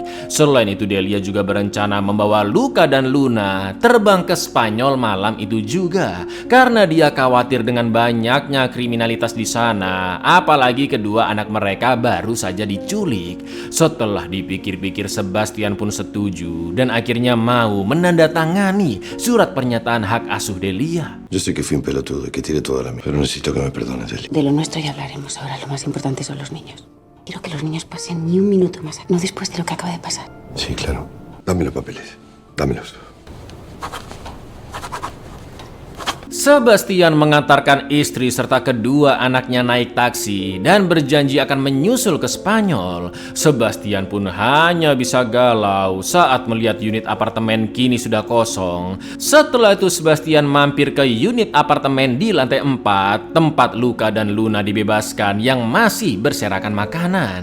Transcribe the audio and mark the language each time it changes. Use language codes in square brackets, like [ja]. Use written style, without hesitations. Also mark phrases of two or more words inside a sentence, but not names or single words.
[id] Selain itu Delia juga berencana membawa Luca dan Luna terbang ke Spanyol malam itu juga karena dia khawatir dengan banyaknya kriminalitas di sana, apalagi kedua anak mereka baru saja diculik. Setelah dipikir-pikir Sebastian pun setuju dan akhirnya mau menandatangani surat pernyataan hak asuh Delia. [es] Yo sé que fui un pelotudo y que tiré toda la mierda, pero necesito que me perdones, Delia. De lo nuestro ya hablaremos ahora. Lo más importante son los niños. Quiero que los niños pasen ni un minuto más, no después de lo que acaba de pasar. Sí, claro. Dame los papeles. Dámelos. [id] Sebastian mengantarkan istri serta kedua anaknya naik taksi dan berjanji akan menyusul ke Spanyol. Sebastian pun hanya bisa galau saat melihat unit apartemen kini sudah kosong. Setelah itu Sebastian mampir ke unit apartemen di lantai 4 tempat Luca dan Luna dibebaskan yang masih berserakan makanan.